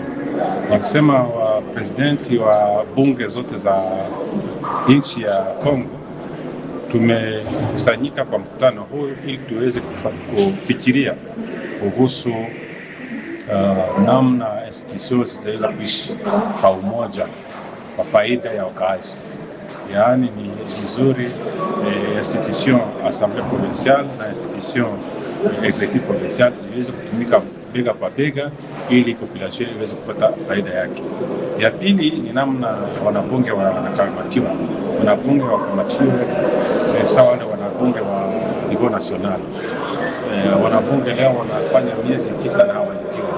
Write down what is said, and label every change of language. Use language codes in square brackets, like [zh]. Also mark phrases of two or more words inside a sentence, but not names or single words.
[sw] Ni kusema wa presidenti wa bunge zote za nchi ya Kongo tumekusanyika kwa mkutano huu ili tuweze kufikiria kuhusu namna institutions zitaweza kuishi kwa umoja kwa faida ya wakaaji. Yaani ni vizuri [fr] institution assemblée provinciale [sw] na [fr] institution executive provinciale [sw] iweze kutumika bega kwa bega ili population iweze kupata faida yake. Ya pili ni namna wanabunge wanakamatiwa. Wanabunge wakamatiwe sawa na wanabunge wa [fr] niveau national. [sw] Wanabunge leo wanafanya miezi 9 na hawalipiwa.